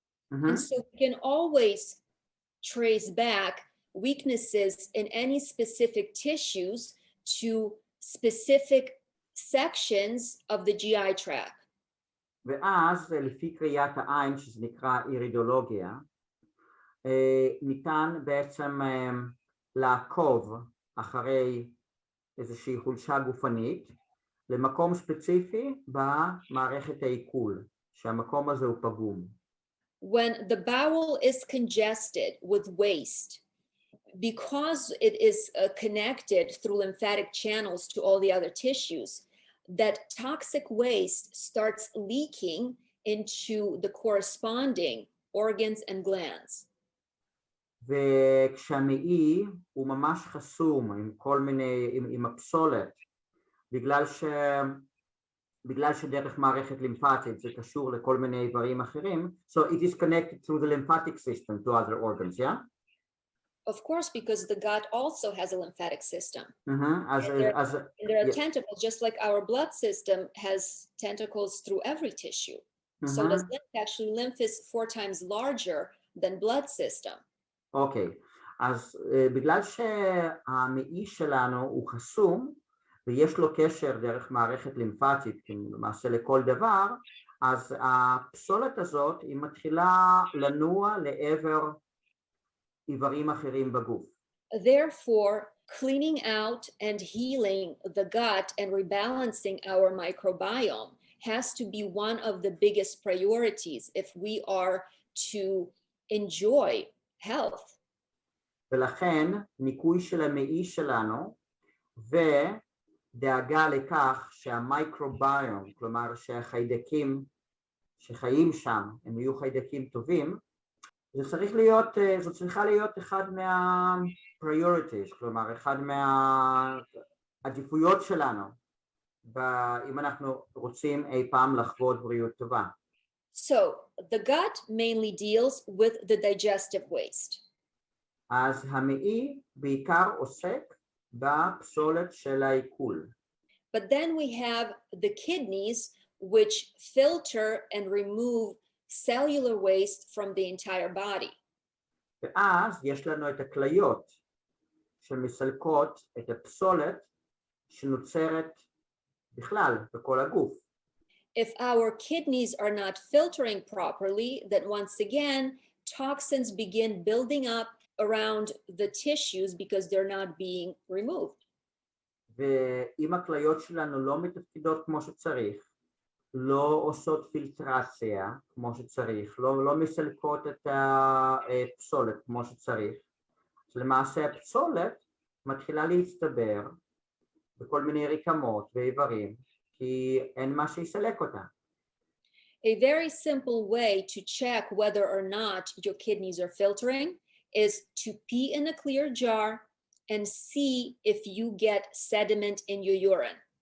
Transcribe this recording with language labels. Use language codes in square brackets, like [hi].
[en] And so we can always trace back weaknesses in any specific tissues to specific sections of the GI tract. [he] ואז לפי קריאת העין, שזה נקרא אירידולוגיה, ניתן בעצם לעקוב אחרי איזושהי חולשה גופנית למקום ספציפי במערכת העיכול, שהמקום הזה הוא פגום. [en] When the bowel is congested with waste, because it is connected through lymphatic channels to all the other tissues, that toxic waste starts leaking into the corresponding organs and glands. [he] וכשהמעי הוא ממש חסום עם כל מיני, עם הפסולת, בגלל בגלל שדרך מערכת לימפטית זה קשור לכל מיני איברים אחרים, [en] so it is connected through the lymphatic system to other organs, yeah? Of course, because the gut also has a lymphatic system. As, And there, as, and there are yeah. tentacles, just like our blood system has tentacles through every tissue. So does lymph. Actually, lymph is 4 times larger than blood system. [he] אוקיי, אז בגלל שהמעי שלנו הוא חסום, ויש לו קשר דרך מערכת לימפטית, למעשה לכל דבר, אז הפסולת הזאת היא מתחילה לנוע לעבר איברים אחרים בגוף. [en] Therefore, cleaning out and healing the gut and rebalancing our microbiome has to be one of the biggest priorities if we are to enjoy health. [he] ולכן ניקוי של המעי שלנו ודאגה לכך שהמייקרוביום, כלומר שהחיידקים שחיים שם הם יהיו חיידקים טובים, זו צריכה להיות אחד מה-priorities, כלומר אחד מהעדיפויות שלנו, אם אנחנו רוצים אי פעם לחוות בריאות טובה. [en] So the gut mainly deals with the digestive waste. [he] אז המעי בעיקר עוסק בפסולת של העיכול. [en] But then we have the kidneys, which filter and remove cellular waste from the entire body. [he] ואז יש לנו את הכליות שמסלקות את הפסולת שנוצרת בכלל בכל הגוף. [en] If our kidneys are not filtering properly, then once again, toxins begin building up around the tissues because they're not being removed. [he] ואם הכליות שלנו לא מתפקדות כמו שצריך, לא עושות פילטרציה כמו שצריך, לא מסלקות את הפסולת כמו שצריך, למעשה הפסולת מתחילה להצטבר בכל מיני רקמות ואיברים, כי אין מה שיסלק אותה. [en] A very simple way to check whether or not your kidneys are filtering is to pee in a clear jar and see if you get sediment in your urine.